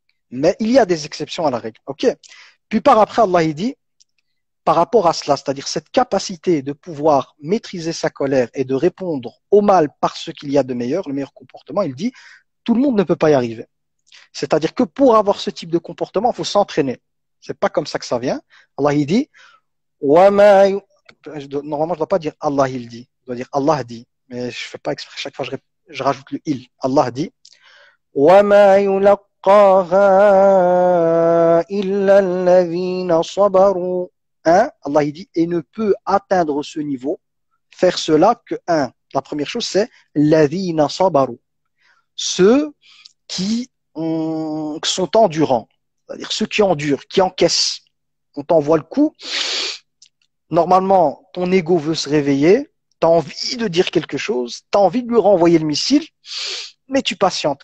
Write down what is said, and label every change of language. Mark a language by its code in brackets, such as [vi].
[fr] Mais il y a des exceptions à la règle. Ok. Puis par après, Allah il dit, par rapport à cela, c'est-à-dire cette capacité de pouvoir maîtriser sa colère et de répondre au mal par ce qu'il y a de meilleur, le meilleur comportement, il dit, tout le monde ne peut pas y arriver. C'est-à-dire que pour avoir ce type de comportement, il faut s'entraîner. C'est pas comme ça que ça vient. Allah il dit, normalement je dois pas dire Allah il dit, je dois dire Allah dit, mais je fais pas exprès. Chaque fois je rajoute le il. Allah dit, [ar] وَمَا يُلَقَّاهَا إِلَّا الَّذِينَ صَبَرُوا. [fr] Allah il dit, et ne peut atteindre ce niveau, faire cela que la première chose c'est [ar] الَّذِينَ صَبَرُوا. [fr] Ceux qui sont endurants, c'est-à-dire ceux qui endurent, qui encaissent. On t'envoie le coup, normalement ton ego veut se réveiller, tu as envie de dire quelque chose, tu as envie de lui renvoyer le missile, mais tu patientes.